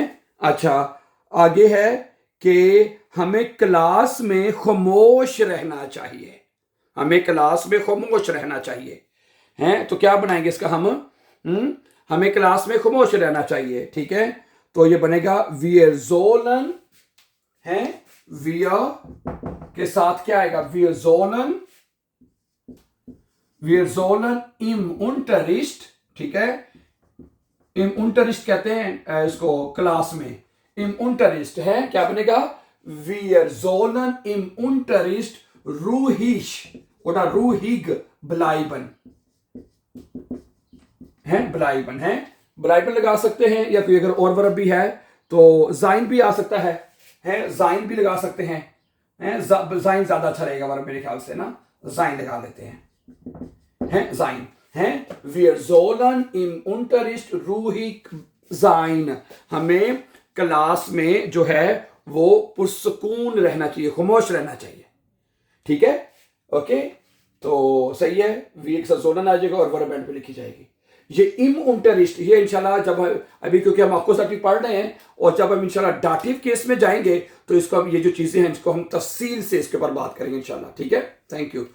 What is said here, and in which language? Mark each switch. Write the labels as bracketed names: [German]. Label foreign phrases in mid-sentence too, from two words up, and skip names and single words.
[Hindi] अच्छा, आगे है कि हमें क्लास में खामोश रहना चाहिए, हमें क्लास में खामोश रहना चाहिए, हैं, तो क्या बनाएंगे इसका हम, हमें क्लास में खामोश रहना चाहिए, ठीक है, तो ये बनेगा [German] wir sollen, [Hindi] है, wir के साथ क्या आएगा, [German] wir sollen im Unterricht, [Hindi] ठीक है, [German] im Unterricht [Hindi] कहते हैं इसको क्लास में, [German] im Unterricht [Hindi] है, क्या बनेगा, [German] wir sollen im Unterricht ruhig oder ruhig bleiben, [Hindi] है, bleiben है, bleiben लगा सकते हैं, या कोई अगर और वर्ब भी है तो जाइन भी आ सकता है, जाइन भी लगा सकते हैं, जाइन ज्यादा अच्छा रहेगा वर्ब मेरे ख्याल से ना, जाइन लगा लेते हैं, जाइन है, [German] wir sollen im Unterricht ruhig sein, [Hindi] हमें क्लास में जो है वो पुरसकून रहना चाहिए, खामोश रहना चाहिए, ठीक है, ओके, तो सही है, वी एक साथ जोलन आ जाएगा और वर्ब एंड पे लिखी जाएगी। ये [German] im Unterricht, [Hindi] ये इंशाल्लाह जब अभी क्योंकि हम आपको साथ पढ़ रहे हैं, और जब हम इंशाल्लाह डाटिव केस में जाएंगे तो इसको ये जो चीजें हैं इसको हम तफसील से इसके ऊपर बात करेंगे इंशाल्लाह, ठीक है, [English] thank you.